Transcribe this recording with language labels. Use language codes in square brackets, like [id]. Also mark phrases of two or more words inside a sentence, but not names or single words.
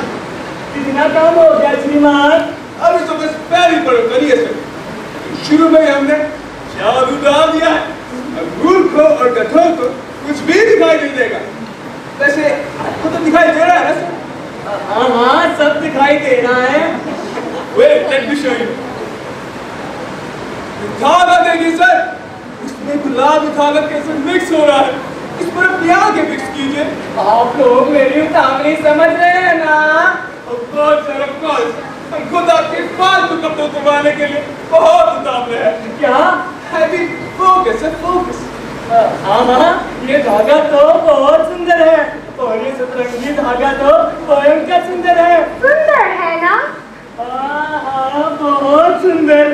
[hi] कितना काम हो गया श्रीमान? अभी तो बस पैरी पड़ो करिए सर। शुरू में हमने जादू डाल दिया है, अब मूर्खों और गधों को कुछ भी दिखाई नहीं देगा। वैसे आपको तो दिखाई दे रहा है ना सर? हाँ हाँ, सब दिखाई दे रहा है। [en] Wait, let me show you. [hi] धागा देखिए सर, उसमें गुलाब धागा कैसे मिक्स हो रहा है, इस पर अपने आगे मिक्स कीजिए। आप लोग मेरी उतावली समझ रहे हैं ना? [en] Of course sir, of course. [hi] हम खुद आपके फालतू कपड़े उतरवाने के लिए बहुत उतावले हैं। क्या? अभी फोकस है, फोकस। हाँ हाँ, ये धागा तो बहुत सुंदर है और ये सतरंगी धागा तो भयंकर सुंदर है। सुंदर है ना? हाँ हाँ, बहुत सुंदर।